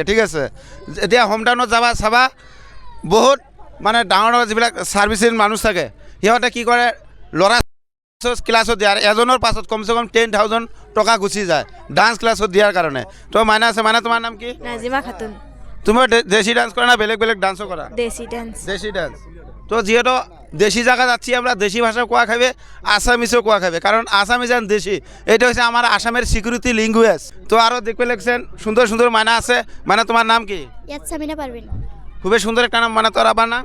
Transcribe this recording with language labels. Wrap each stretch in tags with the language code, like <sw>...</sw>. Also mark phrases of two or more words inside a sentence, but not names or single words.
<as>ঠিক আছে, এতিয়া হোম টাউনত যাবা চাবা, বহুত মানে ডাঙৰ ডাঙৰ যিবিলাক ছাৰ্ভিচিং মানুহ থাকে, সিহঁতে কি কৰে, ল'ৰা ক্লাছত দিয়ে আৰু এজনৰ পাছত কমচে কম 10,000 টকা গুচি যায় ডান্স ক্লাছত দিয়াৰ কাৰণে। তো মাইনা আছে। মাইনা, তোমাৰ নাম কি? নাজিমা খাতুন। তুমি দেশি ডান্স কৰা না বেলেগ বেলেগ ডান্সও কৰা? দেশি ডান্স। দেশি ডান্স।</as> <bn>তো যেহেতু দেশি জায়গা যাচ্ছি আমরা, দেশি ভাষা কোয়া খাবে, আসামিসও কোয়া খাবে, কারণ আসামিস আর দেশি এটা হচ্ছে আমার আসামের</bn> <en>security language.</en> <bn>তো আরও দেখবে লেখছেন সুন্দর সুন্দর মানা আছে। মানে তোমার নাম কি? ইয়াতসামিনা পারভিন। খুবই সুন্দর একটা নাম। মানে তোর আবার নাম?</bn>